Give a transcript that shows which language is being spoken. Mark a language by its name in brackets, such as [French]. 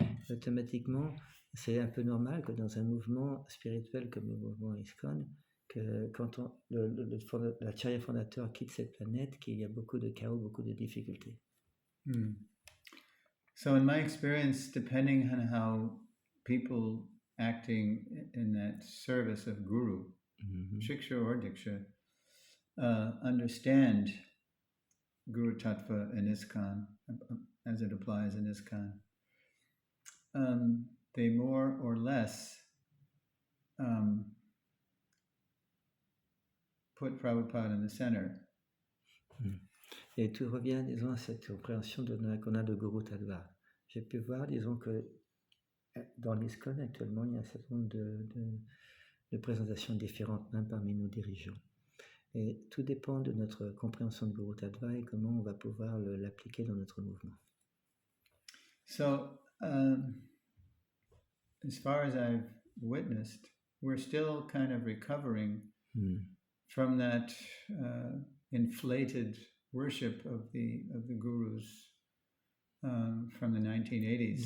[French] Automatiquement, c'est un peu normal que dans un mouvement spirituel comme le mouvement ISKCON, que quand l'Acharya Fondateur quitte cette planète, qu'il y a beaucoup de chaos, beaucoup de difficultés. [English] So in my experience, depending on how people acting in that service of Guru, Shiksha or Diksha, understand Guru Tattva in ISKCON, as it applies in ISKCON, they more or less put Prabhupada in the center. [French] Et tout revient, disons, à cette compréhension qu'on a de Guru Tattva. J'ai pu voir, disons, que dans l'ISKCON, actuellement, il y a un certain nombre de présentations différentes, même parmi nos dirigeants. Et tout dépend de notre compréhension de Guru Tattva et comment on va pouvoir l'appliquer dans notre mouvement. [English] So, as far as I've witnessed, we're still kind of recovering from that inflated worship of the gurus from the 1980s.